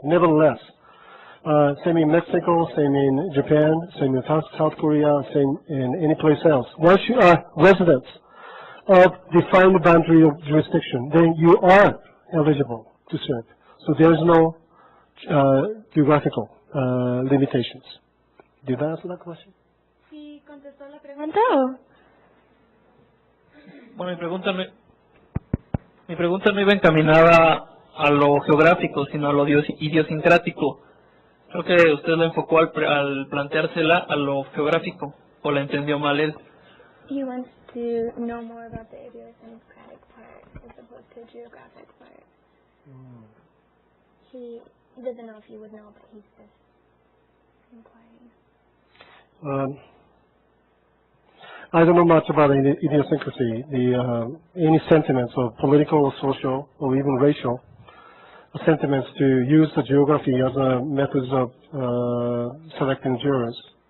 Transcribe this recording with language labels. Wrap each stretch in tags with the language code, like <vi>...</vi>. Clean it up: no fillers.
<en>Nevertheless, same in Mexico, same in Japan, same in South Korea, same in any place else. Once you are residents of defined boundary of jurisdiction, then you are eligible to serve. So there is no geographical limitations. Did I answer that question?</en> <es>¿Sí contestó la pregunta o? Bueno, mi pregunta no iba encaminada a lo geográfico, sino a lo idiosincrático. Creo que usted lo enfocó al planteársela a lo geográfico, o la entendió mal él.</es> <en>He wants to know more about the idiosyncratic part as opposed to the geographic part. He doesn't know if you would know, but he's just inquiring. I don't know much about idiosyncrasy, any sentiments of political or social or even racial sentiments to use the geography as a methods of selecting jurors.</en>